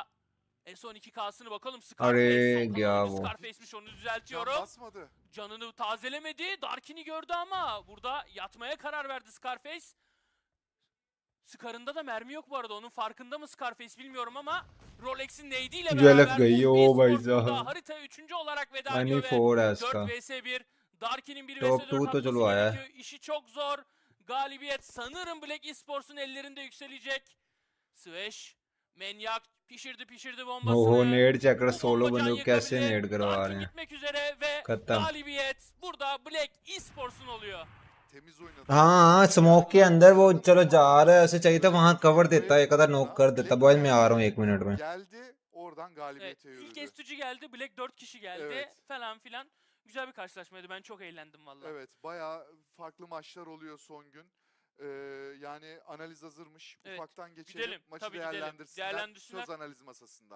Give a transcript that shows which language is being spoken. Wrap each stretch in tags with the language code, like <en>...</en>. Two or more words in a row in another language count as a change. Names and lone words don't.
<tr>S12K'sını bakalım. Scarface</tr> <hi>Arey,</hi> <tr>son kalan ya oyuncu bu. Scarface'miş onu Can düzeltiyorum. basmadı. Canını tazelemedi. Darkin'i gördü ama burada yatmaya karar verdi Scarface. Scar'ında da mermi yok bu arada. Onun farkında mı Scarface bilmiyorum ama Rolex'in nade'iyle ULF beraber</tr> <hi>गई</hi> <tr>Ulf</tr> <hi>oh भाई</hi> <tr>Esports burada</tr> <hi>साहब</hi> <tr>haritaya 3. olarak veda</tr> <hi>यानी</hi> <tr>ediyor ve</tr> <hi>4 है</hi> <tr>4</tr> <hi>इसका</hi> <tr>vs 1. Darkin'in 1 vs Top 4</tr> <hi>two तो</hi> <tr>atması</tr> <hi>चलो आया है।</hi> <tr>gerekiyor. İşi çok zor. Galibiyet sanırım Black Esports'un ellerinde yükselecek. Swash, Manyak pişirdi bombasını.</tr> <hi>ओहो</hi> <en>nade check</en> <hi>कर</hi> <tr>Bu</tr> <hi>सोलो</hi> <tr>bomba can</tr> <hi>बंदे को कैसे</hi> <tr>yakabilir.</tr> <hi>नेड करवा</hi> <tr>Darkin</tr> <hi>रहे हैं</hi> <tr>gitmek üzere ve</tr> <hi>खत्म</hi> <tr>galibiyet burada Black Esports'un oluyor. Temiz oynadı.</tr> <hi>हाँ स्मोक के अंदर वो चलो जा रहा है ऐसे चाहिए था वहां कवर देता एक आधा नॉक कर देता बॉयज मैं आ रहा हूँ 1 मिनट में</hi> <tr>Geldi. Oradan Evet, galibiyete ilk yürüdü. S2'cü geldi, Black 4 kişi geldi Evet. falan filan. Güzel bir karşılaşmaydı. Ben çok eğlendim vallahi. Evet, bayağı farklı maçlar oluyor son gün. Yani analiz hazırmış. Evet, Ufaktan geçelim. gidelim. Maçı Tabii gidelim. değerlendirsinler. Değerlendirsinler. Söz analiz masasında.</tr>